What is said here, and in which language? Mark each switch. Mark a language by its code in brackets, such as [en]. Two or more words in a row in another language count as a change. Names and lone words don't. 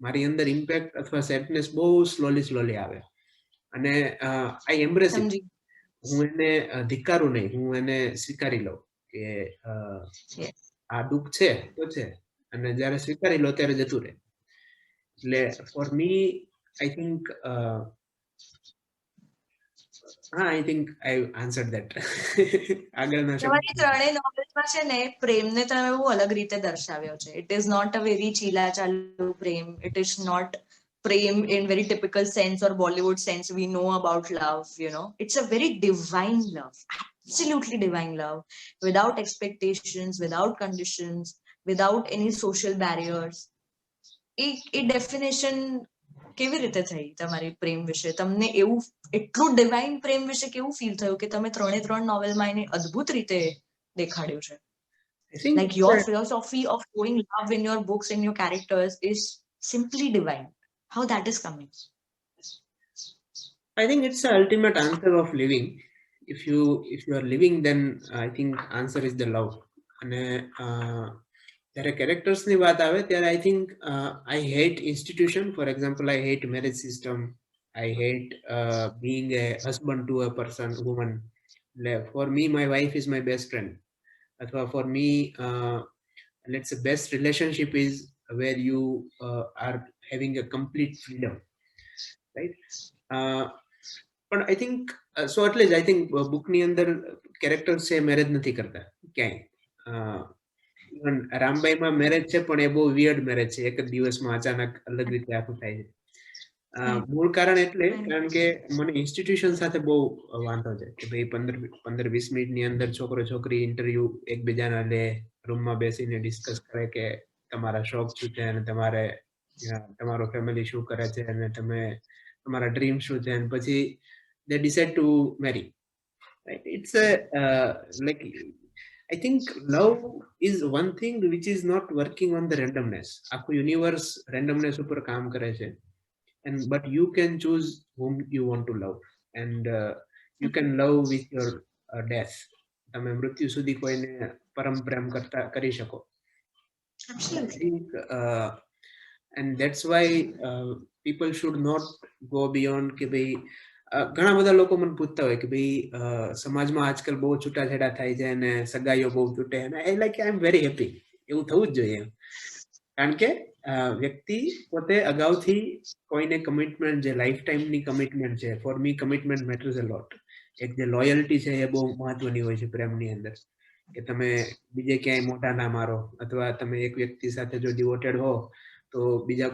[gu] મારી અંદર ઇમ્પેક્ટ અથવા સેડનેસ બહુ સ્લોલી આવે, અને [en] I embrace it. [gu] હું એને ધિક્કારું નહીં, હું એને સ્વીકારી લઉં કે આ દુઃખ છે તો છે, અને જયારે સ્વીકારી લો ત્યારે જતું રહે. [en] એટલે for me I think I think I answered that. [gu] આગળના તમારી ત્રણેય નોવેલ્સમાં છે ને પ્રેમને તમે બહુ અલગ રીતે દર્શાવ્યો છે. [en] it is not a very [gu] ચીલાચાલુ પ્રેમ. [en] it is not પ્રેમ in very typical sense or Bollywood sense we know about love, it's a very divine love, absolutely divine love, without expectations, without conditions, without any social barriers. [gu] એ ડેફિનેશન કેવી રીતે થઈ તમારી પ્રેમ વિશે? તમને એવું એટલું ડિવાઇન પ્રેમ વિશે કેવું ફીલ થયું કે તમે ત્રણ નોવેલમાં એને અદ્ભુત રીતે દેખાડ્યું છે? [en] Like your philosophy of showing love in your books and your characters is simply divine. How that is coming? I think it's the ultimate answer of living. If you are living, then I think answer is the love. [gu] અને જ્યારે characters ની વાત આવે ત્યારે [en] I think I hate institution. For example, I hate marriage system. I hate being a husband to a person, woman. For me, my wife is my best friend. અથવા for me, let's say best relationship is where you are having a complete freedom, right? [gu] પણ [en] I think so [gu] એટલે જ [en] I think [gu] બુકની અંદર કેરેક્ટર્સ છે મેરેજ નથી કરતા ક્યાંય. ઇવન રામબાઈમાં મેરેજ છે, પણ એ બહુ વિયર્ડ મેરેજ છે, એક જ દિવસમાં અચાનક અલગ રીતે આખું થાય છે. મૂળ કારણ એટલે કારણ કે મને ઇન્સ્ટિટ્યુશન સાથે બહુ વાંધો છે કે ભાઈ 15-20 મિનિટની અંદર છોકરો છોકરી ઇન્ટરવ્યુ એકબીજાના લે, રૂમમાં બેસીને ડિસ્કસ કરે કે તમારા શોખ શું છે, અને તમારો ફેમિલી શું કરે છે, અને તમારા ડ્રીમ શું છે, અને પછી [en] they decide to marry, right? It's a like I think love is one thing which is not working on the randomness. [gu] આખું યુનિવર્સ randomness ઉપર કામ કરે છે, [en] but you can choose whom you want to love, and you can love with your death. [gu] તમે મૃત્યુ સુધી કોઈને પરમ પ્રેમ કરી શકો. [en] Absolutely. think, and that's why people should not go beyond [gu] કે ભાઈ ઘણા બધા લોકો મને પૂછતા હોય કે ભાઈ સમાજમાં આજકાલ બહુ છૂટાછેડા થાય છે અને સગાઈઓ બહુ તૂટે અને [en] I am very happy [gu] એવું થવું જ જોઈએ કારણ કે વ્યક્તિ પોતે અગાઉથી કોઈને કમિટમેન્ટ જે લાઈફ ટાઈમની કમિટમેન્ટ છે [en] for me commitment matters a lot [gu] એક જે લોયલ્ટી છે એ બહુ મહત્વની હોય છે પ્રેમની અંદર કે તમે બીજે ક્યાંય મોટા ના મારો અથવા તમે એક વ્યક્તિ સાથે જો ડિવોટેડ હો તો બીજા